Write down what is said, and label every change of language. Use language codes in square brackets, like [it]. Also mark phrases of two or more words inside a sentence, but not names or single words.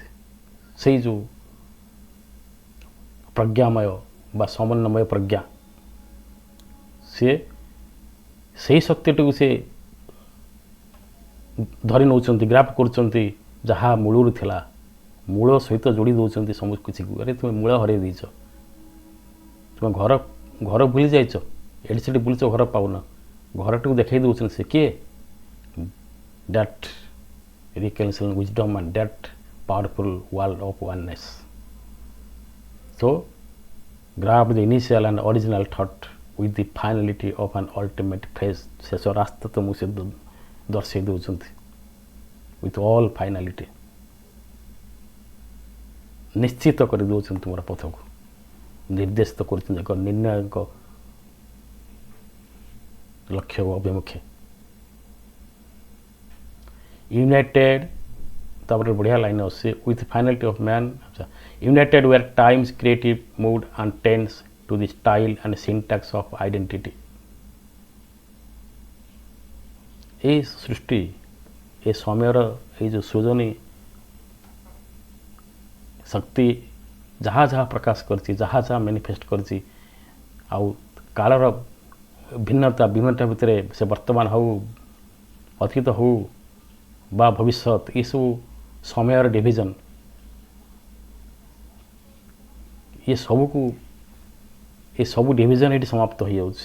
[or] ସେଇ ଯେଉଁ ପ୍ରଜ୍ଞାମୟ ବା ସମନ୍ୱୟମୟ ପ୍ରଜ୍ଞା, ସିଏ ସେଇ ଶକ୍ତିଟିକୁ ସେ ଧରି ନେଉଛନ୍ତି, ଗ୍ରାଫ୍ କରୁଛନ୍ତି, ଯାହା ମୂଳରୁ ଥିଲା, ମୂଳ ସହିତ ଯୋଡ଼ି ଦେଉଛନ୍ତି ସବୁ କିଛିକୁ। ଆରେ ତୁମେ ମୂଳ ହରାଇ ଦେଇଛ, ତୁମେ ଘର ଭୁଲି ଯାଇଛ, ଏଠି ସେଠି ବୁଲିଛ, ଘର ପାଉନ, ଘରଟିକୁ ଦେଖାଇ ଦେଉଛନ୍ତି ସେ କିଏ, [en] that reconciliation wisdom and that powerful world of oneness. So grab the initial and original thought with the finality of an ultimate phrase. [or] ଶେଷ ରାସ୍ତା ତୁମକୁ ସେ ଦର୍ଶାଇ ଦେଉଛନ୍ତି [en] with all finality, [or] ନିଶ୍ଚିତ କରି ଦେଉଛନ୍ତି ତୁମର ପଥକୁ, ନିର୍ଦ୍ଦେଶିତ କରୁଛନ୍ତି ଏକ ନିର୍ଣ୍ଣାୟକ ଲକ୍ଷ୍ୟ ଅଭିମୁଖେ। ୟୁନାଇଟେଡ୍, ତାପରେ ବଢ଼ିଆ ଲାଇନ୍ ଅଛି, [en] with finality of man, united were times creative mood and tense to the style and syntax of identity. [or] এই ସୃଷ୍ଟି, ଏ ସମୟର ଏଇ ଯେଉଁ ସୃଜନୀ ଶକ୍ତି ଯାହା ଯାହା ପ୍ରକାଶ କରିଛି, ଯାହା ଯାହା ମ୍ୟାନିଫେଷ୍ଟ କରିଛି, ଆଉ କାଳର ଭିନ୍ନତା ଭିତରେ ସେ ବର୍ତ୍ତମାନ ହେଉ, ଅତୀତ ହେଉ ବା ଭବିଷ୍ୟତ, ଏସବୁ ସମୟର ଡିଭିଜନ୍, ଏ ସବୁ ଡିଭିଜନ୍ ଏଠି ସମାପ୍ତ ହୋଇଯାଉଛି।